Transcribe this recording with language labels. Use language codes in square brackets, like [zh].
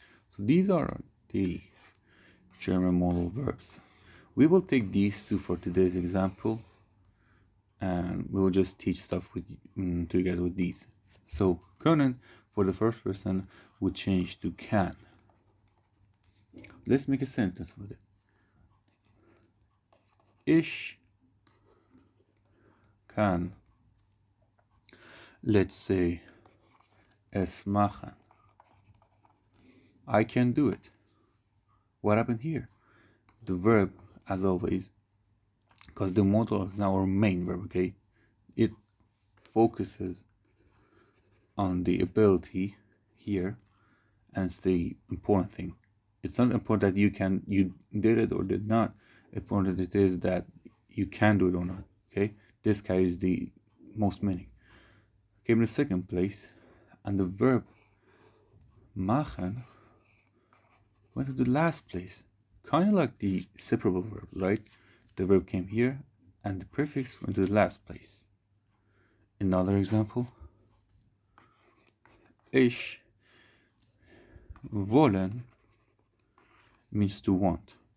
[en] So these are the German modal verbs. We will take these two for today's example, and we will just teach stuff with to you guys with these. So können for the first person would change to can. Let's make a sentence with it. [de] Ich kann, [en] let's say, [de] es machen. [en] I can do it. What happened here? The verb, as always, because the modal is now our main verb, okay? It focuses on the ability here, and it's the important thing. It's not important that you did it or did not. Important it is that you can do it or not, okay? This carries the most meaning. Came in the second place, and the verb machen went to the last place. Kind of like the separable verb, right? The verb came here, and the prefix went to the last place. Another example. Ich wollen means to want.